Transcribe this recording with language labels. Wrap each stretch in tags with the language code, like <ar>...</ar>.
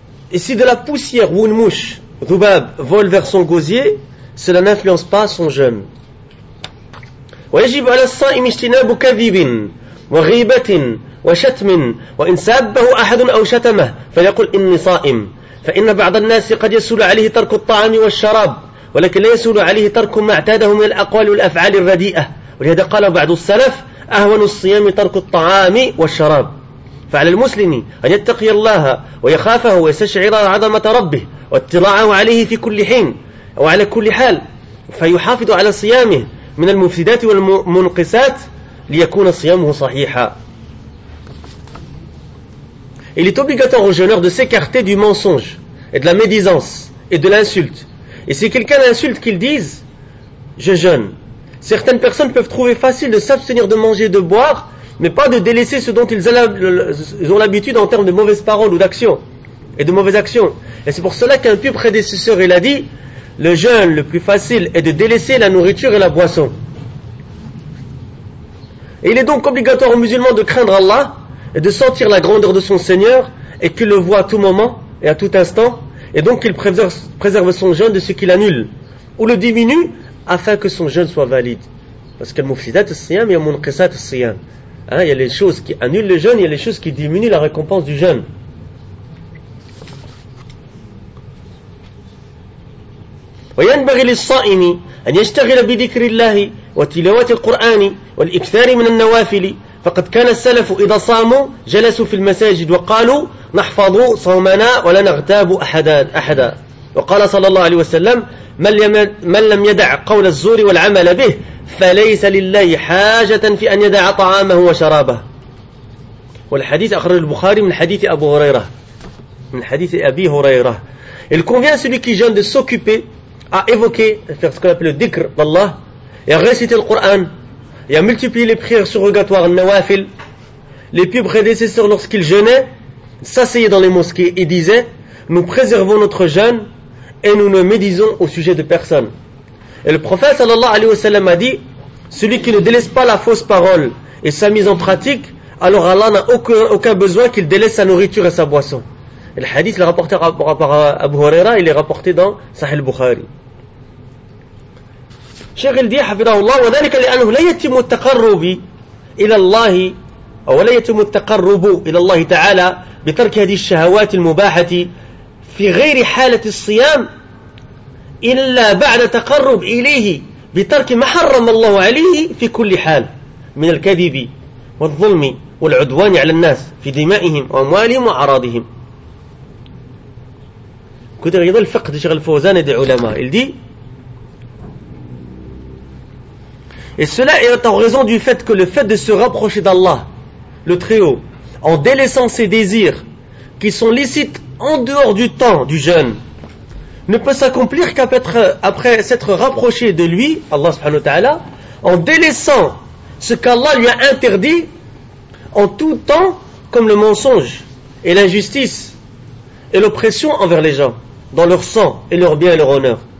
<fr>Et si de la poussière ou une mouche, ذباب, vole vers son gosier, cela n'influence pas son jeûne.</fr> <ar>ويجب على الصائم اجتناب كذب وغيبة وشتم وإن سابه أحد أو شتمه فليقول إني صائم. فإن بعض الناس قد يسول عليه ترك الطعام والشراب. ولكن لا يسول عليه ترك ما اعتاده من الأقوال والأفعال الرديئة ولهذا قال بعض السلف أهون الصيام ترك الطعام والشراب فعلى المسلم أن يتقي الله ويخافه ويستشعر عظمة ربه واطلاعه عليه في كل حين وعلى كل حال فيحافظ على صيامه من المفسدات والمنقصات ليكون صيامه صحيحا.</ar> <fr>Il est obligatoire au jeûneur de s'écarter du mensonge et de la médisance et de l'insulte. Et si quelqu'un insulte, qu'il dise « Je jeûne ». Certaines personnes peuvent trouver facile de s'abstenir de manger et de boire, mais pas de délaisser ce dont ils ont l'habitude en termes de mauvaises paroles ou d'actions et de mauvaises actions. Et c'est pour cela qu'un pieux prédécesseur, il a dit « Le jeûne le plus facile est de délaisser la nourriture et la boisson ». Et il est donc obligatoire aux musulmans de craindre Allah et de sentir la grandeur de son Seigneur, et qu'il le voit à tout moment et à tout instant, et donc qu'il préserve son jeûne de ce qu'il annule ou le diminue afin que son jeûne soit valide. Parce qu'il</fr> <ar>mufsidat as-siyam wa munqisat as-siyam.</ar> <fr>Hein, il y a les choses qui annulent le jeûne, il y a les choses qui diminuent la récompense du jeûne.</fr> <ar>وينبغي للصائم ان يشتغل بذكر الله وتلاوه القران والاكثار من النوافل. فقد كان السلف إذا صاموا جلسوا في المساجد وقالوا نحفظ صومنا ولا نغتاب أحدا. وقال صلى الله عليه وسلم من لم يدع قول الزور والعمل به فليس لله حاجة في أن يدع طعامه وشرابه. والحديث أخرج البخاري من حديث أبو هريرة من حديث أبي هريرة.</ar> <fr>Il convient celui qui vient de s'occuper à évoquer ce qu'on appelle le dhikr d'Allah et à réciter le Coran. Il a multiplié les prières surrogatoires, nawafil. Les pieux prédécesseurs, lorsqu'ils jeûnaient, s'asseyaient dans les mosquées et disaient « Nous préservons notre jeûne et nous ne médisons au sujet de personne. » Et le prophète sallallahu alayhi wa sallam a dit « Celui qui ne délaisse pas la fausse parole et sa mise en pratique, alors Allah n'a aucun besoin qu'il délaisse sa nourriture et sa boisson. » Et le hadith, le rapporté par Abu Huraira, il est rapporté dans Sahih Bukhari.</fr> <ar>شيخ الدين حفظه الله وذلك لأنه لا يتم التقرب إلى الله أو لا يتم التقرب إلى الله تعالى بترك هذه الشهوات المباحة في غير حالة الصيام إلا بعد تقرب إليه بترك ما حرم الله عليه في كل حال من الكذب والظلم والعدوان على الناس في دمائهم وأموالهم وأعراضهم. كنت يظل فقه شيخ الفوزان دي علماء الدي.</ar> <fr>Et cela est en raison du fait que le fait de se rapprocher d'Allah, le Très-Haut, en délaissant ses désirs, qui sont licites en dehors du temps du jeûne, ne peut s'accomplir qu'après s'être rapproché de lui, Allah subhanahu wa ta'ala, en délaissant ce qu'Allah lui a interdit en tout temps, comme le mensonge et l'injustice et l'oppression envers les gens, dans leur sang et leur bien et leur honneur.</fr>